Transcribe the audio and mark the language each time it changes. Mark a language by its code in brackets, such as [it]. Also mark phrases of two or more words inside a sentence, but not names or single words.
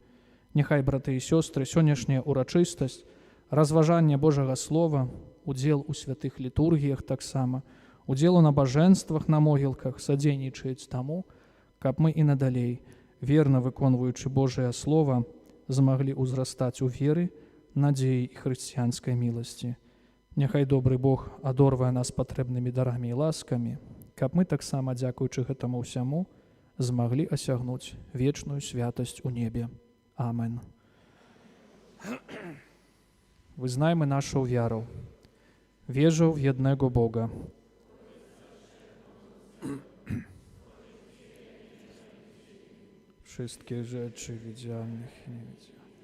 [be] Няхай, браты і сёстры, сённяшняя ўрачыстасць, разважанне Божага Слова, удзел у святых літургіях таксама, удзел у набажэнствах на могілках садзейнічаюць таму, каб мы і надалей, верна выконваючы Божае Слова, змаглі ўзрастаць у веры, надзеі і хрысціянскай міласці. Няхай добры Бог адорвае нас патрэбнымі дарамі і ласкамі, каб мы таксама, дзякуючы гэтаму ўсяму, змаглі асягнуць вечную святасць у небе. Амен. [pl] Wyznajmy naszą wiarą. Wierzę w jednego Boga. Wszystkie rzeczy widzialnych i niewidzialnych.